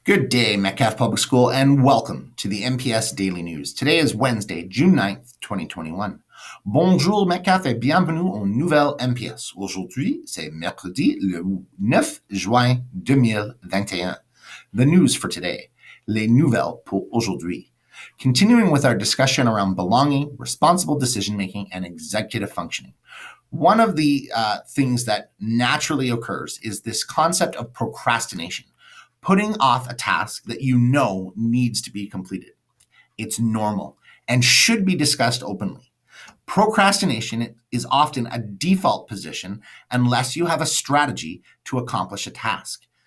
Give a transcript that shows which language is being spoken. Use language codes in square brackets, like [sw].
[en] Good day, Metcalfe Public School, and welcome to the MPS Daily News. Today is Wednesday, June 9th, 2021. [fr] Bonjour, Metcalfe, et bienvenue aux nouvelles MPS. Aujourd'hui, c'est mercredi, le 9 juin 2021. [en] The news for today. [fr] Les nouvelles pour aujourd'hui. [en] Continuing with our discussion around belonging, responsible decision-making, and executive functioning. One of the things that naturally occurs is this concept of procrastination. Putting off a task that you know needs to be completed. It's normal and should be discussed openly. Procrastination is often a default position unless you have a strategy to accomplish a task.